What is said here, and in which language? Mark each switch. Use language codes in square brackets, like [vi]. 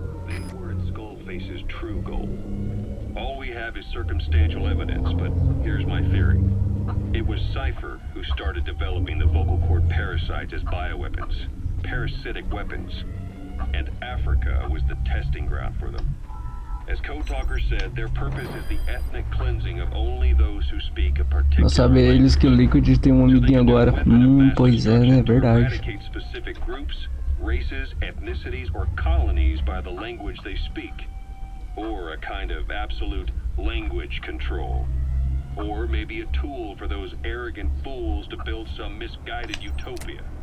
[en] They weren't Skullface's true goal. All we have is circumstantial evidence, but here's my theory. It was Cypher who started developing the vocal cord parasites as bioweapons, parasitic weapons, and Africa was the testing ground for them. As Code Talker said, their purpose is the ethnic cleansing of only those who speak a particular [pt] Não sabe eles que o Liquid tem um amiguinho agora. Pois é, né? Verdade. [en] Eradicate specific groups, races, ethnicities, or colonies by the language they speak. Or a kind of absolute language control. Or maybe a tool for those arrogant fools to build some misguided utopia.